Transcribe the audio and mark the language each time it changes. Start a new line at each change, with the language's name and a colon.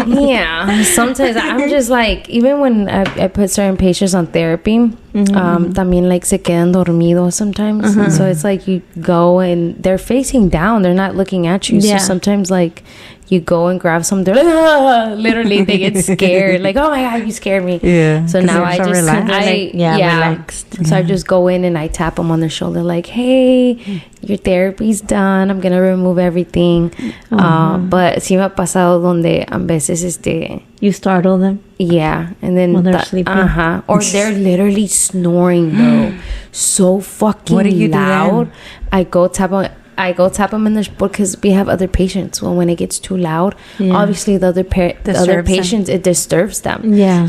English: Yeah, sometimes I'm just like, even when I put certain patients on therapy, también like
Spanish: se quedan dormidos
English: sometimes. So it's like you go and they're facing down, they're not looking at you. So sometimes like you go and grab some, they're like, ah! Literally they get scared, like, oh my God, you scared me. Yeah. So now I just relaxed. So I just go in and I tap them on their shoulder, like, hey, your therapy's done, I'm gonna remove everything.
Spanish: But sí me ha pasado donde a veces
English: you startle them. Yeah, and then while they're sleeping. Or they're literally snoring though, so fucking what do you loud. Do then? I go tap them in the because we have other patients. Well, when it gets too loud, obviously the other patients, it disturbs them. Yeah.